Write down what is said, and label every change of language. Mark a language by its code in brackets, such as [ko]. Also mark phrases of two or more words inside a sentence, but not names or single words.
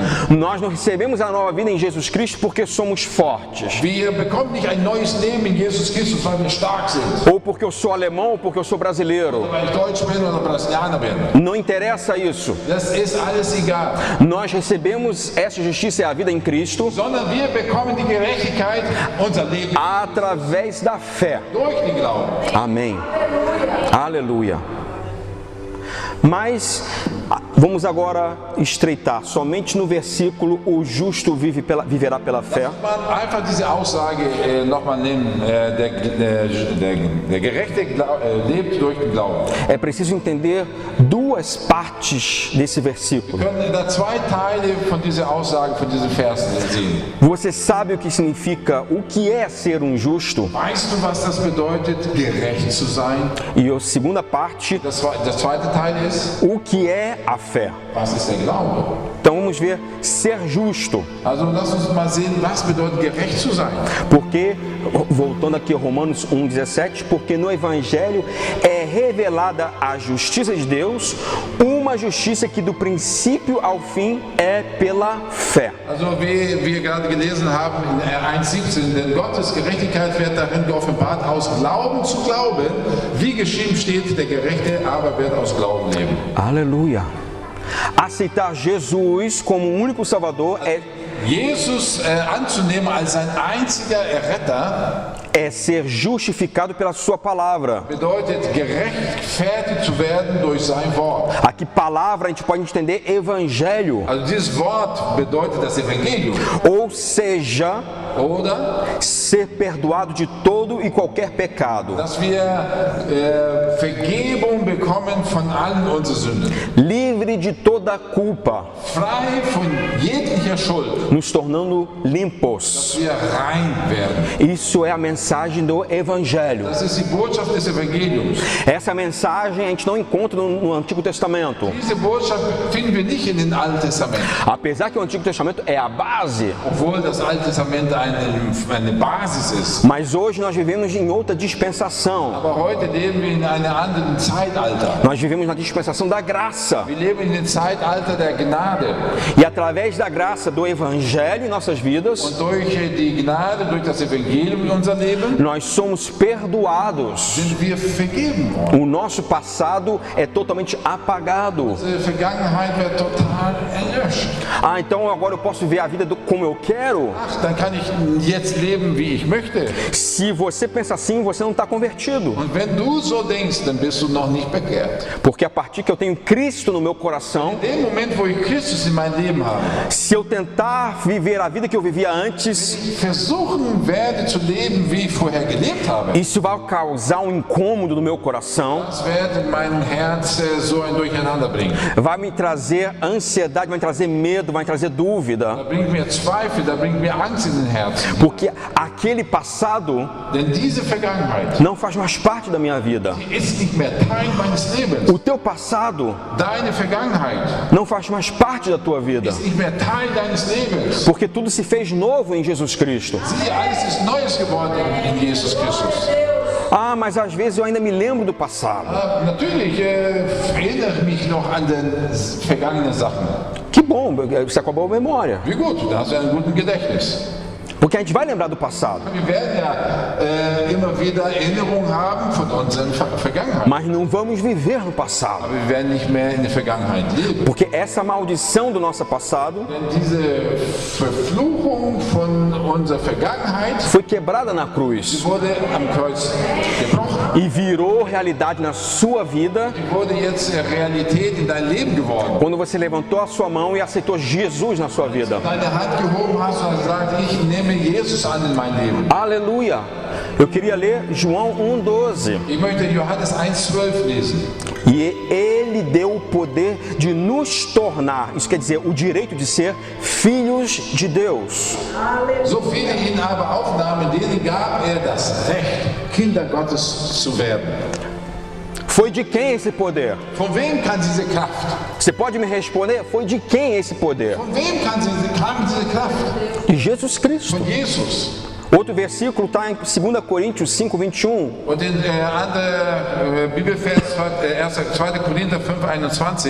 [pt] Nós não recebemos a nova vida em Jesus Cristo porque somos fortes, [de] Wir bekommen nicht ein neues Leben in Jesus Christus, weil wir stark sind. [pt] ou porque eu sou alemão ou porque eu sou brasileiro. [de] Weil ich Deutsch bin oder Brasilianer bin. [pt] Não interessa isso. [de] Das ist alles egal. [pt] Nós recebemos essa justiça e a vida em Cristo [de] Sondern wir bekommen die Gerechtigkeit, unser Leben, [pt] através da fé. [de] durch den Glauben. [pt] Amém. Aleluia. Mas vamos agora estreitar. Somente no versículo o justo viverá pela fé. [de] Man einfach diese Aussage nochmal nehmen. Der Gerechte lebt durch den Glauben. [pt] É preciso entender duas partes desse versículo. [de] Wir können da zwei Teile von dieser Aussage, von diesem Vers sehen. [pt] Você sabe o que significa, o que é ser um justo? [de] Weißt du, was das bedeutet, gerecht zu sein? [pt] E a segunda parte, [de] Das zweite Teil ist, [pt] o que é a fé? [de] was ist der Glaube? [pt] Então vamos ver ser justo. [de] Also lass uns mal sehen, was bedeutet gerecht zu sein. [pt] Porque, voltando aqui a Romanos 1,17, porque no Evangelho é revelada a justiça de Deus, uma justiça que do princípio ao fim é pela fé. [de] Also wie wir gerade gelesen haben in 1,17, denn Gottes Gerechtigkeit wird darin geoffenbart, aus Glauben zu glauben, wie geschrieben steht, der Gerechte aber wird aus Glauben leben. [pt] Aleluia! Aceitar Jesus como o único Salvador [de] Jesus anzunehmen als sein einziger Erretter [pt] é ser justificado pela sua palavra. [de] bedeutet, gerechtfertigt zu werden durch sein Wort. [pt] Aqui palavra a gente pode entender evangelho, [de] Also dieses Wort bedeutet das Evangelium. [pt] ou seja, [de] Oder, [pt] ser perdoado de todo e qualquer pecado, [de] dass wir Vergebung bekommen von allen unseren Sünden. [pt] livre de toda culpa, [de] Frei von jeglicher Schuld, [pt] nos tornando limpos. [de] dass wir rein werden. [pt] Isso é a mensagem do evangelho. [de] Das ist die Botschaft des Evangeliums. [pt] Essa mensagem a gente não encontra no Antigo Testamento. [de] Diese Botschaft finden wir nicht in den Alten Testament. [pt] Apesar que o Antigo Testamento é a base, [de] Obwohl das Alte Testament eine Basis ist. [pt] Mas hoje nós vivemos em outra dispensação. [de] Aber heute leben wir in einem anderen Zeitalter. [pt] Nós vivemos na dispensação da graça. [de] Wir leben in dem Zeitalter der Gnade. [pt] E através da graça do Evangelho em nossas vidas, [de] Und durch die Gnade, durch das Evangelium in unser Leben, [pt] nós somos perdoados. [de] sind wir vergeben worden. [pt] O nosso passado é totalmente apagado. [de] Unsere Vergangenheit wird total erlöscht. [pt] Ah, então agora eu posso viver a vida como eu quero? [de] Ach, dann kann ich jetzt leben, wie ich möchte. [pt] Se você pensa assim, você não está convertido. [de] Und wenn du so denkst, dann bist du noch nicht bekehrt. [pt] Porque a partir que eu tenho Cristo no meu coração, [de] In dem Moment, wo ich Christus in mein Leben habe, [pt] se eu tentar viver a vida que eu vivia antes, [de] ich versuchen werde zu leben, wie ich vorher gelebt habe, [pt] isso vai causar um incômodo no meu coração, [de] das wird in meinem Herz so ein Durcheinander bringen. [pt] vai me trazer ansiedade, vai me trazer medo, vai me trazer dúvida. [de] Da bringt mir Zweifel, da bringt mir Angst in den Herzen. [pt] Porque aquele passado [de] Denn diese Vergangenheit [pt] não faz mais parte da minha vida. [de] ist nicht mehr Teil meines Lebens. [pt] O teu passado [de] Deine Vergangenheit [pt] não faz mais parte da tua vida. [de] ist nicht mehr Teil deines Lebens. [pt] Porque tudo se fez novo em Jesus Cristo. [de] Siehe, alles ist Neues geworden in Jesus Christus. [pt] Ah, mas às vezes eu ainda me lembro do passado. [de] Natürlich erinnere ich mich noch an den vergangenen Sachen. [pt] Que bom, você acabou a memória. [de] Wie gut, da hast du einen guten Gedächtnis. [pt] Porque a gente vai lembrar do passado. [de] Wir werden ja immer wieder Erinnerungen haben von unseren Vergangenheit. [pt] Mas não vamos viver no passado. [de] Aber wir werden nicht mehr in der Vergangenheit leben. [pt] Porque essa maldição do nosso passado [de] Denn diese Verfluchung von unserer Vergangenheit [pt] foi quebrada na cruz [de] wurde am Kreuz gebrochen. [pt] e virou realidade na sua vida [de] Die wurde jetzt Realität in dein Leben geworden. [pt] quando você levantou a sua mão e aceitou Jesus na sua vida. [de] Deine Hand gehoben hast und gesagt, ich nehme Jesus an in mein Leben. [pt] Aleluia! Eu queria ler João 1,12. [de] Ich möchte Johannes 1,12 lesen. [pt] E ele deu o poder de nos tornar, isso quer dizer, o direito de ser filhos de Deus. [de] So viele ihn aber aufnahmen, denen gab das Recht, Kinder Gottes zu werden. [pt] Foi de quem esse poder? [de] Von wem kann diese Kraft? [pt] Você pode me responder? Foi de quem esse poder? [de] Von wem kam diese Kraft? [pt] De Jesus Cristo. [de] Von Jesus. [pt] Outro versículo está em 2 Coríntios 5:21. [de] Und in andere Bibelvers, 2. Korinther 5,21.